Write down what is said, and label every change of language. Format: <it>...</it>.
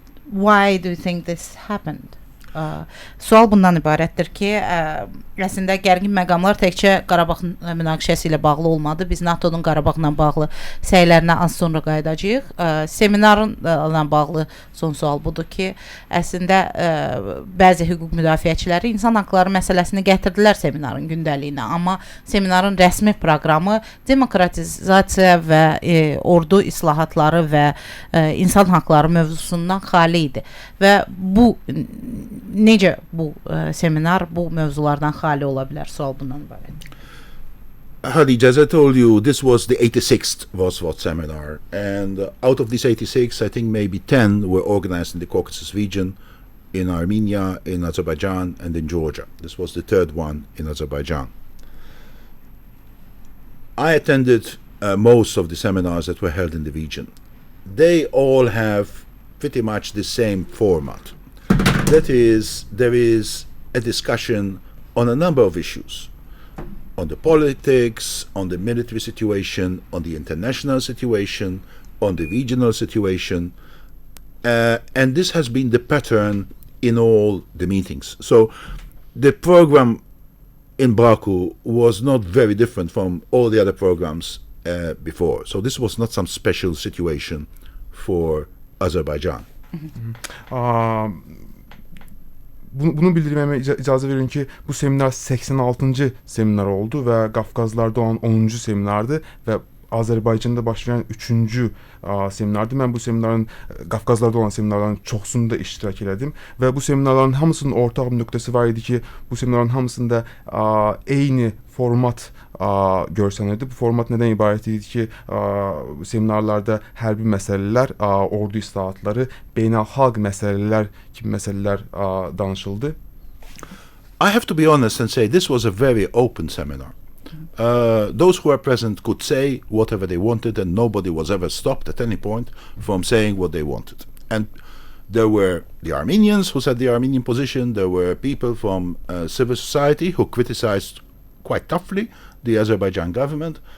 <en>Why do you think this happened?</en> <az>Sual bundan ibarətdir ki, əslində gərgin məqamlar təkcə Qarabağ münaqişəsi ilə bağlı olmadı. Biz NATO-dan Qarabağla bağlı səylərinə az sonra qayıdacağıq. Seminarla bağlı son sual budur ki, əslində bəzi hüquq müdafiəçiləri insan haqları məsələsini gətirdilər seminarın gündəliyinə, amma seminarın rəsmi proqramı demokratizasiya və ordu islahatları və insan haqları mövzusundan xali idi. Və bu necə bu seminar bu mövzulardan xali ola bilər? Sual bundan ibarət.</az> <en>Hadij, as I told you, this was the 86th Oksford seminar, and out of these 86, I think maybe 10 were organized in the Caucasus region, in Armenia, in Azerbaijan, and in Georgia. This was the third one in Azerbaijan. I attended most of the seminars that were held in the region. They all have pretty much the same format. That is, there is a discussion on a number of issues, on the politics, on the military situation, on the international situation, on the regional situation, and this has been the pattern in all the meetings. So the program in Baku was not very different from all the other programs before. So this was not some special situation for Azerbaijan.</en> <az>Bunu bildirmeme icazə verin ki, bu seminar 86-cı seminar oldu və Qafqazlarda olan 10-cu seminardı və Azərbaycanda başlayan 3-cü seminardı. Mən bu seminarın, Qafqazlarda olan seminarların çoxsunda iştirak elədim və bu seminarların hamısının ortaq bir nöqtəsi var idi ki, bu seminarların hamısında eyni format görsənirdi. Bu format nədən ibarət idi ki, seminarlarda hərbi məsələlər, ordu islahatları, beynəlxalq məsələlər kimi məsələlər danışıldı.</az> <en>I have to be honest and say this was a very open seminar. Those who were present could say whatever they wanted, and nobody was ever stopped at any point from saying what they wanted. And there were the Armenians who said the Armenian position. There were people from civil society who criticized quite toughly the Azerbaijan government.</en>